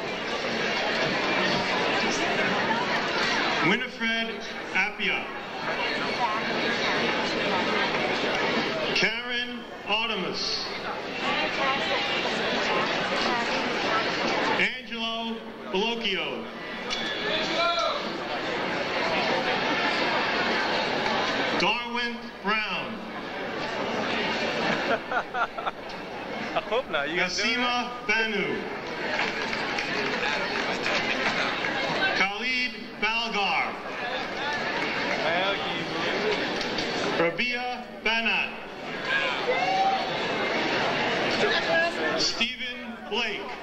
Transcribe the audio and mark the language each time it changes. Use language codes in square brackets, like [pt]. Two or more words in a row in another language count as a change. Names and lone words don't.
[en] Winifred Appia. Karen Artemis. Angelo Bellocchio. Darwin Brown. I hope not. You guys Nasima Banu. Khalid Balgar. Rabia Banat. Stephen Blake.